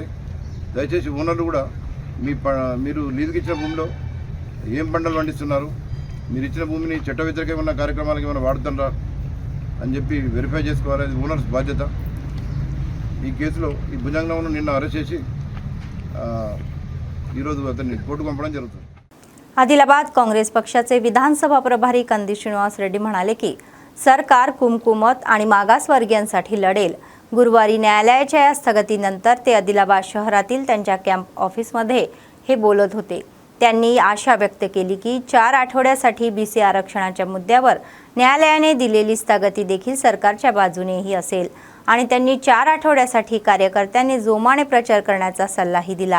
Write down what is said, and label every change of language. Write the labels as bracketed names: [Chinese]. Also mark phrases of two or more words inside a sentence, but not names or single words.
[Telugu] దయచేసి ఓనర్లు కూడా మీరు లీజుకి ఇచ్చిన భూమిలో ఏం పంటలు పండిస్తున్నారు, మీరు ఇచ్చిన భూమిని చట్ట వ్యతిరేకమైన కార్యక్రమాలకు ఏమైనా వాడుతున్నారా అని చెప్పి వెరిఫై చేసుకోవాలి. అది ఓనర్స్ బాధ్యత. ఈ కేసులో ఈ భుజంగంను నిన్న అరెస్ట్ చేసి ఈరోజు అతన్ని కోర్టుకు పంపడం జరుగుతుంది. [Marathi] आदिलाबाद काँग्रेस पक्षाचे विधानसभा प्रभारी कंदी श्रीनिवास रेड्डी म्हणाले की सरकार कुमकुमत आणि मागासवर्गीयांसाठी लढेल. गुरुवारी न्यायालयाच्या या स्थगितीनंतर ते आदिलाबाद शहरातील त्यांच्या [English] camp officeमध्ये [Marathi] हे बोलत होते. त्यांनी आशा व्यक्त केली की 4 आठवड्यासाठी बीसी आरक्षणाच्या मुद्द्यावर न्यायालयाने दिलेली स्थगिती देखील सरकारच्या बाजूनेही असेल आणि त्यांनी 4 आठवड्यासाठी कार्यकर्त्यांनी जोमाने प्रचार करण्याचा सल्लाही दिला.